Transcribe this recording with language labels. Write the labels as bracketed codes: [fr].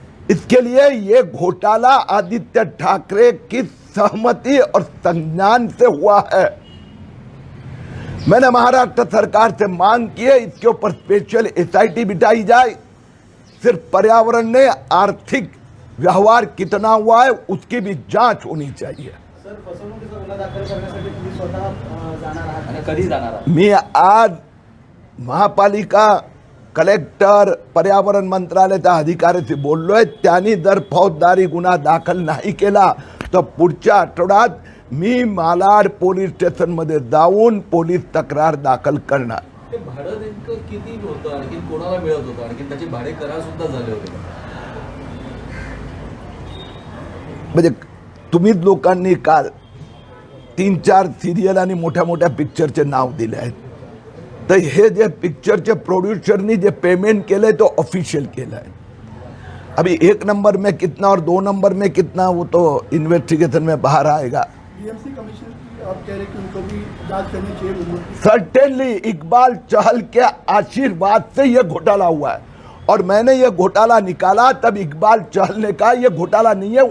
[hi] इसके लिए ये घोटाला आदित्य ठाकरे की सहमति और संज्ञान से हुआ है. मैंने महाराष्ट्र सरकार से मांग की है, इसके ऊपर स्पेशल SIT बिठाई जाए. सिर्फ पर्यावरण ने आर्थिक व्यवहार कितना हुआ है उसकी भी जांच होनी चाहिए. [mr] सर, फसवणुकीचा गुन्हा दाखल करण्यासाठी तुम्ही स्वतः जाणार आहात आणि कधी जाणार आहात? मी आज महापालिका, कलेक्टर, पर्यावरण मंत्रालयाच्या अधिकाऱ्याशी बोललोय. त्यांनी जर फौजदारी गुन्हा दाखल नाही केला तर पुढच्या आठवड्यात मी मालाड पोलीस स्टेशनमध्ये जाऊन पोलीस तक्रार दाखल करणार. ते भाडं नेमकं किती होतं, आणखी कोणाला मिळत होतं, आणखी त्याचे भाडे करार सुद्धा झाले होते. म्हणजे तुम्हीच लोकांनी काल 3-4 सिरियल आणि मोठ्या मोठ्या पिक्चरचे नाव दिले आहेत. तर हे जे पिक्चरचे प्रोड्युसरनी जे पेमेंट केलंय तो ऑफिशियल केलं आहे. [hi] अभी 1 नंबर में कितना और 2 नंबर में कितना वो तो इन्वेस्टिगेशन में बाहर आएगा. BMC कमीशन की आप कह रहे हैं कि उनको भी जांच करनी चाहिए. सर्टेनली इकबाल चहल के आशीर्वाद से यह घोटाला हुआ है. और मैंने ये घोटाला निकाला तब इकबाल चहल ने कहा ये घोटाला नहीं है.